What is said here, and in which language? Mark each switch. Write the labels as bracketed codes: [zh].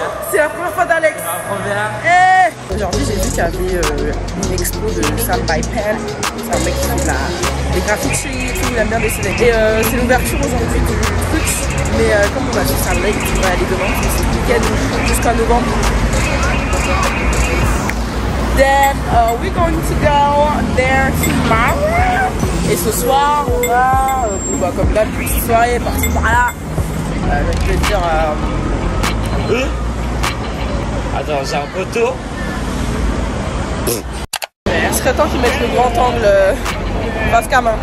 [fr] c'est la première fois d'Alex. Aujourd'hui, j'ai vu qu'il y avait une expo de Sam by Pen. C'est un mec qui fait des graphiques et tout, il aime bien dessiner. Et c'est l'ouverture aujourd'hui du truc. Mais comme on a sur Sam Lake, on va aller demain, c'est le week-end jusqu'à novembre. [en] Then we're going to go there tomorrow. [fr] Et ce soir, on va, comme là, une petite soirée par-ci par-là. Je vais te dire. Attends, j'ai un poteau. Il serait temps qu'ils mettent le grand angle face cam. Hein.